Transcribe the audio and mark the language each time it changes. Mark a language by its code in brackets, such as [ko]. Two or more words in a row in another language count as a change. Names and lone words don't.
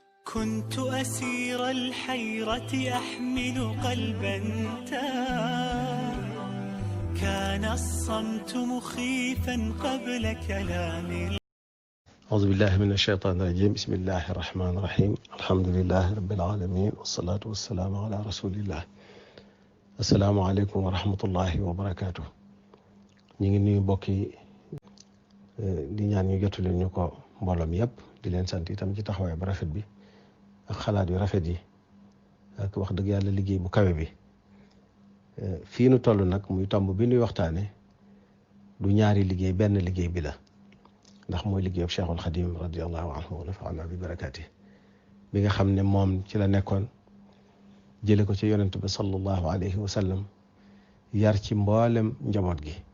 [ar] كنت أسير الحيرة أحمل قلبا تاه كان الصمت مخيفا قبل كلامي. أعوذ بالله من الشيطان الرجيم. بسم الله الرحمن الرحيم. الحمد لله رب العالمين والصلاة والسلام على رسول الله. السلام عليكم ورحمة الله وبركاته. [wo] ñu ngi nuyu mbokk yi di ñaan ñu jotu leen ñu ko mbooloom yëpp di leen sant itam ci taxawaay bu rafet bi ak xalaat yu rafet yi ak wax dëgg yàlla liggéey bu kawe bi. fii nu toll nag muy tomb bi nuy waxtaane du ñaari liggéey benn liggéey bi la, ndax mooy liggéeyub Cheikhul Xadim [ar] رضي الله عنه ونفعنا ب بركاته [wo] bi nga xam ne moom ci la nekkoon jële ko ci yonent bi [ar] صلى الله عليه وسلم [wo] yar ci mboolem njaboot gi